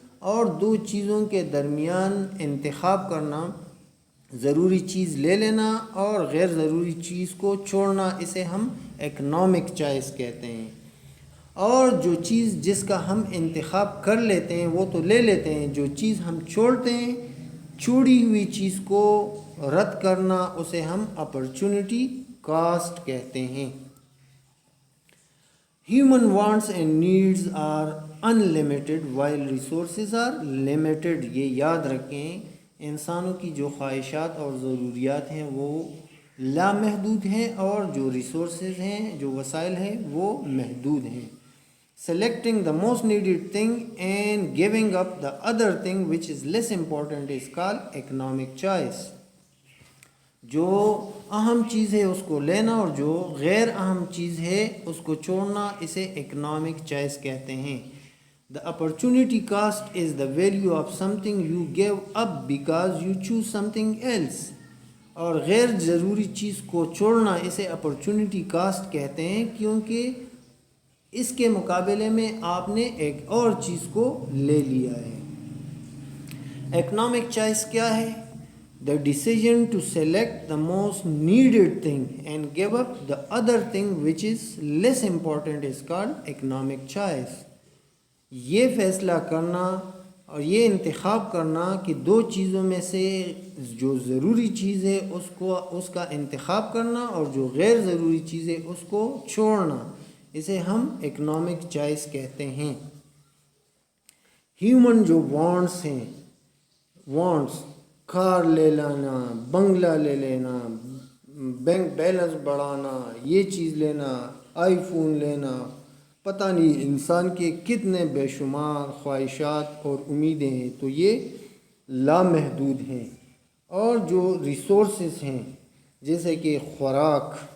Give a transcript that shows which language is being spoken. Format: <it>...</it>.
<ur>اور دو چیزوں کے درمیان انتخاب کرنا، ضروری چیز لے لینا اور غیر ضروری چیز کو چھوڑنا، اسے ہم اکنامک چوائس کہتے ہیں. اور جو چیز جس کا ہم انتخاب کر لیتے ہیں وہ تو لے لیتے ہیں، جو چیز ہم چھوڑتے ہیں، چھوڑی ہوئی چیز کو رد کرنا، اسے ہم اپرچونٹی کاسٹ کہتے ہیں.</ur> <en>Human wants and needs are unlimited while resources are limited.</en> <ur>یہ یاد رکھیں، انسانوں کی جو خواہشات اور ضروریات ہیں وہ لامحدود ہیں، اور جو ریسورسز ہیں، جو وسائل ہیں، وہ محدود ہیں.</ur> <en>Selecting the most needed thing and giving up the other thing which is less important is called economic choice.</en> <ur>جو اہم چیز ہے اس کو لینا اور جو غیر اہم چیز ہے اس کو چھوڑنا، اسے اکنامک چوائس کہتے ہیں.</ur> <en>The opportunity cost is the value of something you give up because you choose something else.</en> <ur>اور غیر ضروری چیز کو چھوڑنا، اسے اپرچونٹی کاسٹ کہتے ہیں، کیونکہ اس کے مقابلے میں آپ نے ایک اور چیز کو لے لیا ہے. اکنامک چوائس کیا ہے؟</ur> <en>The decision to select the most needed thing and give up the other thing which is less important is called economic choice.</en> <ur>یہ فیصلہ کرنا اور یہ انتخاب کرنا کہ دو چیزوں میں سے جو ضروری چیز ہے اس کا انتخاب کرنا اور جو غیر ضروری چیز ہے اس کو چھوڑنا، اسے ہم اکنامک چوائس کہتے ہیں۔ ہیومن جو وانٹس ہیں، وانٹس کار لے لینا، بنگلہ لے لینا، بینک بیلنس بڑھانا، یہ چیز لینا، آئی فون لینا، پتہ نہیں انسان کے کتنے بے شمار خواہشات اور امیدیں ہیں، تو یہ لامحدود ہیں۔ اور جو ریسورسز ہیں جیسے کہ خوراک،</ur>